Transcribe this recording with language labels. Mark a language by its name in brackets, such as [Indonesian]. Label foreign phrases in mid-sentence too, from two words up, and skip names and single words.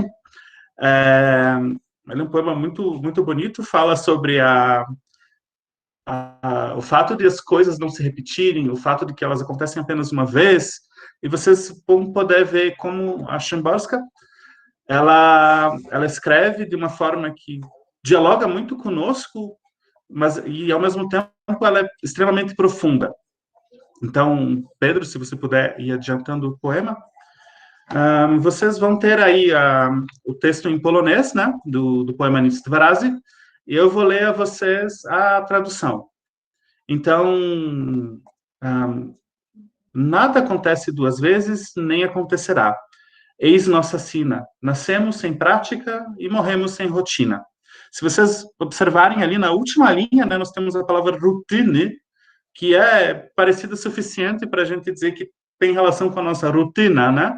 [Portuguese] Ele é um poema muito, muito bonito, fala sobre o fato de as coisas não se repetirem, o fato de que elas acontecem apenas uma vez, e vocês vão poder ver como a Szymborska, ela escreve de uma forma que dialoga muito conosco, e ao mesmo tempo ela é extremamente profunda. Então, Pedro, se você puder ir adiantando o poema, vocês vão ter aí o texto em polonês, né, do poema Nic dwa razy, e eu vou ler a vocês a tradução. Então, nada acontece duas vezes, nem acontecerá. Eis nossa sina. Nascemos sem prática e morremos sem rotina. Se vocês observarem ali na última linha, né, nós temos a palavra routine, que é parecida o suficiente para a gente dizer que tem relação com a nossa rotina, né?